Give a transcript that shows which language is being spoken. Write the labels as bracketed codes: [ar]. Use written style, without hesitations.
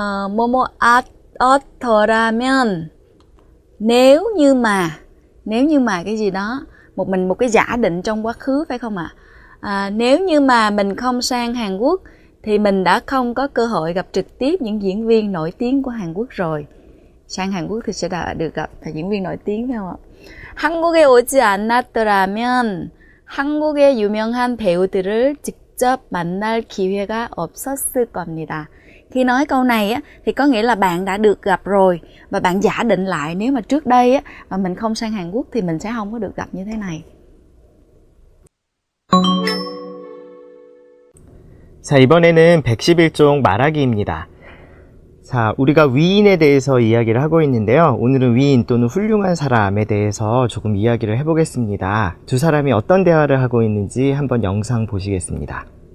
[ko] 뭐뭐 어떠라면, [vi] nếu như mà cái gì đó, một cái giả định trong quá khứ phải không ạ? Nếu như mà mình không sang Hàn Quốc thì mình đã không có cơ hội gặp trực tiếp những diễn viên nổi tiếng của Hàn Quốc rồi. sang Hàn Quốc thì sẽ được gặp diễn viên nổi tiếng phải không ạ? [ko] 한국에 오지 않았더라면 한국의 유명한 배우들을 직접 만날 기회가 없었을 겁니다. [vi] Khi nói câu này á, thì có nghĩa là bạn đã được gặp rồi và bạn giả định lại nếu mà trước đây á, mà mình không sang Hàn Quốc thì mình sẽ không có được gặp như thế này. [ko] 자, 이번에는 111종 말하기입니다. 자, 우리가 위인에 대해서 이야기를 하고 있는데요. 오늘은 위인 또는 훌륭한 사람에 대해서 조금 이야기를 해보겠습니다. 두 사람이 어떤 대화를 하고 있는지 한번 영상 보시겠습니다.